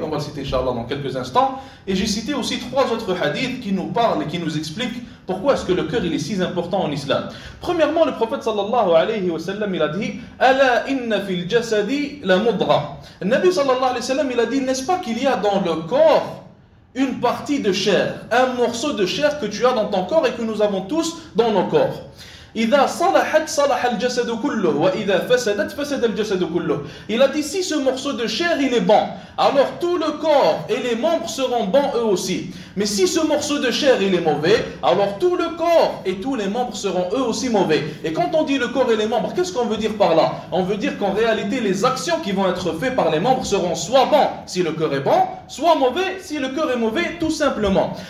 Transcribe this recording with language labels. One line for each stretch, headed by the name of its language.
French: On va le citer, Inch'Allah, dans quelques instants. Et j'ai cité aussi 3 autres hadiths qui nous parlent et qui nous expliquent pourquoi est-ce que le cœur il est si important en islam. Premièrement, le prophète sallallahu alayhi wa sallam, il a dit «
Arabic: Ala inna fil jasadi la mudra ».
French: Le Nabi sallallahu alayhi wa sallam, il a dit « N'est-ce pas qu'il y a dans le corps une partie de chair, un morceau de chair que tu as dans ton corps et que nous avons tous dans nos corps ?»
Arabic: إذا صلحت صلح الجسد كله وإذا فسدت فسد الجسد كله.
French: Il a dit si ce morceau de chair il est bon, alors tout le corps et les membres seront bons eux aussi. Mais si ce morceau de chair il est mauvais, alors tout le corps et tous les membres seront eux aussi mauvais. Et quand on dit le corps et les membres, qu'est-ce qu'on veut dire par là? On veut dire qu'en réalité les actions qui vont être faites par les membres seront soit bons si le cœur est bon, soit mauvais si le cœur est mauvais, tout simplement.